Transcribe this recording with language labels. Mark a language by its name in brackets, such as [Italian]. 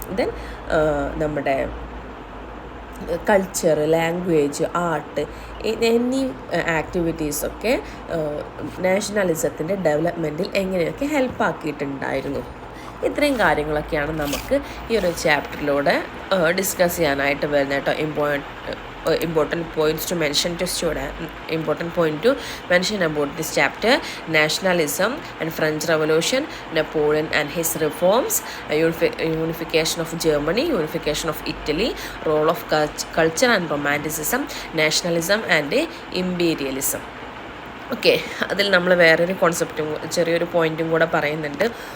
[Malayalam] Then നമ്മുടെ culture, language, art എന്നീ ആക്ടിവിറ്റീസൊക്കെ നാഷണലിസത്തിൻ്റെ ഡെവലപ്മെൻറ്റിൽ എങ്ങനെയൊക്കെ ഹെൽപ്പാക്കിയിട്ടുണ്ടായിരുന്നു. ഇത്രയും കാര്യങ്ങളൊക്കെയാണ് നമുക്ക് ഈ ഒരു ചാപ്റ്ററിലൂടെ ഡിസ്കസ് ചെയ്യാനായിട്ട് വരുന്നത് കേട്ടോ. [English] Important points to mention to student, important point to mention about this chapter: nationalism and French Revolution, Napoleon and his reforms, unification of Germany, unification of Italy, role of culture and romanticism, nationalism and imperialism. [Malayalam] Okay, അതിൽ നമ്മൾ വേറൊരു കോൺസെപ്റ്റും ചെറിയൊരു പോയിൻറ്റും കൂടെ പറയുന്നുണ്ട്.